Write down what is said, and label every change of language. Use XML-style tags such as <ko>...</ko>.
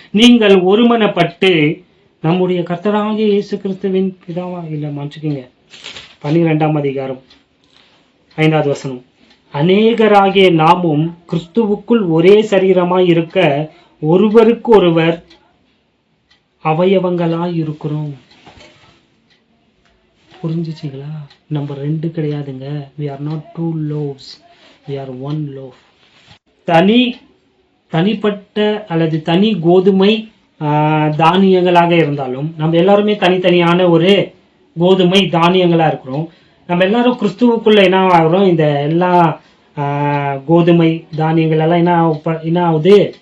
<ta>நீங்கள் ஒருமனப்பட்டு நம்முடைய கர்த்தராகிய இயேசு கிறிஸ்துவின் பிதாவா இல்ல மன்னிச்சுக்கீங்க, 12ஆம் அதிகாரம் 5வது வசனம். அநேகராகிய நாமும் கிறிஸ்துவுக்குள் ஒரே சரீரமாய் இருக்க ஒருவருக்கு ஒருவர் அவயவங்களாய் இருக்கிறோம். புரிஞ்சுச்சிங்களா? நம்ம 2 கிடையாதுங்க.</ta> <en>we are not 2 loaves, we are one loaf.</en> <ta>தனிப்பட்ட அல்லது தனி கோதுமை தானியங்களாக இருந்தாலும் நம்ம எல்லாருமே தனித்தனியான ஒரு கோதுமை தானியங்களா இருக்கிறோம். நம்ம எல்லாரும் கிறிஸ்துவுக்குள்ள என்ன ஆகிறோம்? இந்த எல்லா கோதுமை தானியங்கள் எல்லாம் என்ன ஆகுது?</ta>